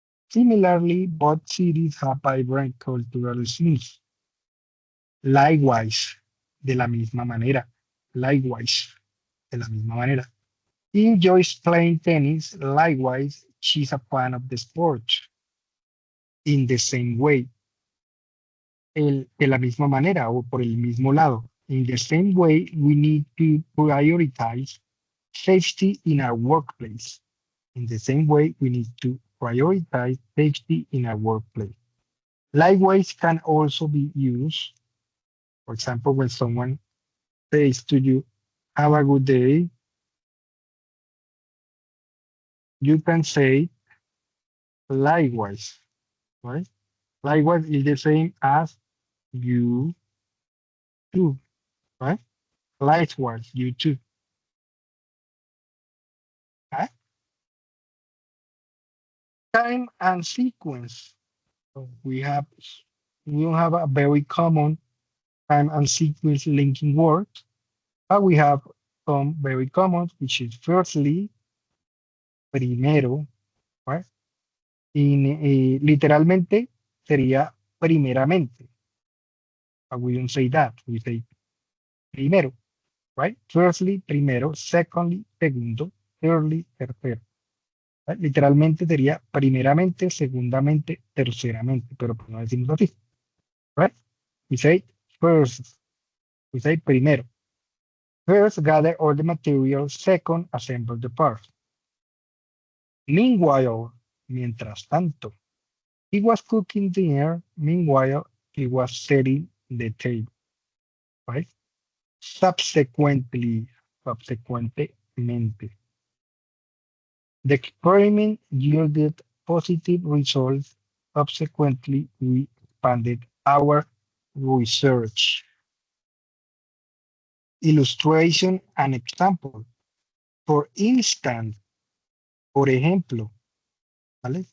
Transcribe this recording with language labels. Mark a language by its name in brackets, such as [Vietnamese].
[English] Similarly, both cities have vibrant cultural scenes. Likewise, [Spanish] de la misma manera. Likewise, de la misma manera. [English] He enjoys playing tennis. Likewise, she's a fan of the sport. In the same way, [Spanish] de la misma manera o por el mismo lado. [English] In the same way, we need to prioritize safety in our workplace. In the same way, we need to prioritize safety in our workplace. Likewise can also be used, for example, when someone says to you, have a good day, you can say likewise, right? Likewise is the same as you too, right? Likewise, you too. Right? Time and sequence. So we don't have a very common time and sequence linking word, but we have some very common, which is firstly, primero, right? [Spanish] Literalmente sería primeramente. [English] But we don't say that. We say primero, right? Firstly, primero. Secondly, segundo. Thirdly, tercero. Right? [Spanish] Literalmente sería primeramente, segundamente, terceramente, pero pues no decimos así, [English] right? We say first. We say primero. First, gather all the materials. Second, assemble the parts. Meanwhile, [Spanish] mientras tanto, [English] he was cooking dinner. Meanwhile, he was setting the table, right? Subsequently, [Spanish] subsecuentemente. [English] The experiment yielded positive results. Subsequently, we expanded our research. Illustration and example. For instance, [Spanish] por ejemplo, ¿vale?